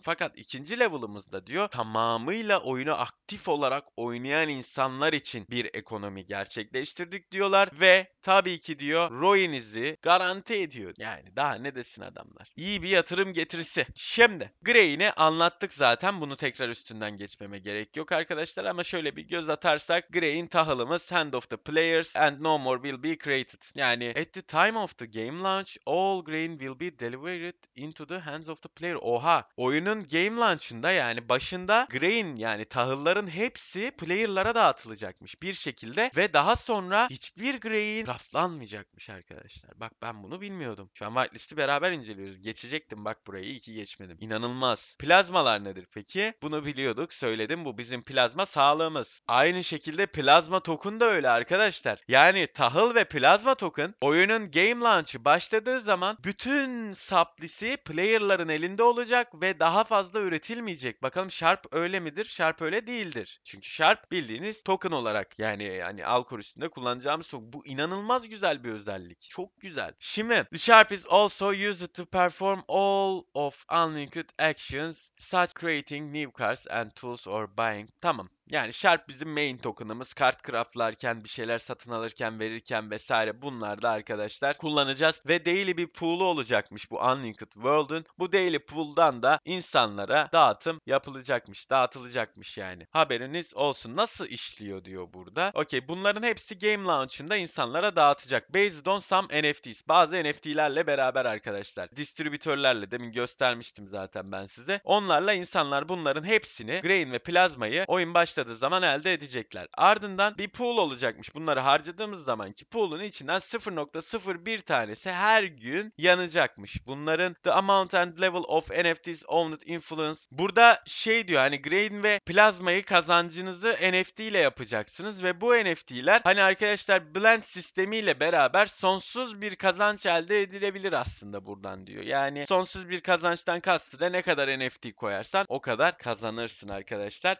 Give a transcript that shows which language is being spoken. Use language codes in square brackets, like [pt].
[tr] Fakat ikinci level'ımızda diyor tamamıyla oyunu aktif olarak oynayan insanlar için bir ekonomi gerçekleştirdik diyorlar ve tabii ki diyor ROI'nizi garanti ediyor. Yani daha ne desin adamlar. İyi bir yatırım getirisi. Şimdi Grey'ini anlattık zaten. Bunu tekrar üstünden geçmeme gerek yok arkadaşlar ama şöyle bir göz atarsak Grey'in tahılımız Hand of the Players and no more will be created. [en] Yani at the time of the game launch all grain will be delivered into the hands of the player. [tr] Oha! Oyunun game launch'ında yani başında grain yani tahılların hepsi player'lara dağıtılacakmış bir şekilde ve daha sonra hiçbir grain raflanmayacakmış arkadaşlar. Bak ben bunu bilmiyordum. Şu an whitelist'i beraber inceliyoruz. Geçecektim bak burayı. İyi ki geçmedim. İnanılmaz. Plazmalar nedir peki? Bunu biliyorduk. Söyledim. Bu bizim plazma sağlığımız. Aynı şekilde plazma token da öyle arkadaşlar. Yani tahıl ve plazma token oyunun game launch'ı başladığı zaman bütün supply'si player'ların elinde olacak ve daha fazla üretilmeyecek. Bakalım Sharp öyle midir? Sharp öyle değildir. Çünkü Sharp bildiğiniz token olarak yani Alcor üstünde kullanacağımız token. Bu inanılmaz güzel bir özellik. Çok güzel. [en] Şimdi the Sharp is also used to perform all of unlinked actions such creating new cards and tools or buying. [tr] Tamam. Yani Sharp bizim main token'ımız. Kart craftlarken, bir şeyler satın alırken, verirken vesaire bunlarda arkadaşlar kullanacağız. Ve daily bir pool'u olacakmış bu Unlinked World'un. Bu daily pool'dan da insanlara dağıtım yapılacakmış, dağıtılacakmış yani. Haberiniz olsun. Nasıl işliyor diyor burada. Okey, bunların hepsi game launch'ında insanlara dağıtacak. Based on some NFTs. Bazı NFT'lerle beraber arkadaşlar. Distribütörlerle demin göstermiştim zaten ben size. Onlarla insanlar bunların hepsini Grain ve Plazma'yı oyun başladığı zaman elde edecekler. Ardından bir pool olacakmış. Bunları harcadığımız zamanki pool'un içinden 0.01 tanesi her gün yanacakmış. [en] Bunların the amount and level of NFTs owned influence. [tr] Burada şey diyor hani Grain ve Plazma'yı kazancınızı NFT ile yapacaksınız ve bu NFT'ler hani arkadaşlar blend sistemiyle beraber sonsuz bir kazanç elde edilebilir aslında buradan diyor. Yani sonsuz bir kazançtan kastı da ne kadar NFT koyarsan o kadar kazanırsın arkadaşlar.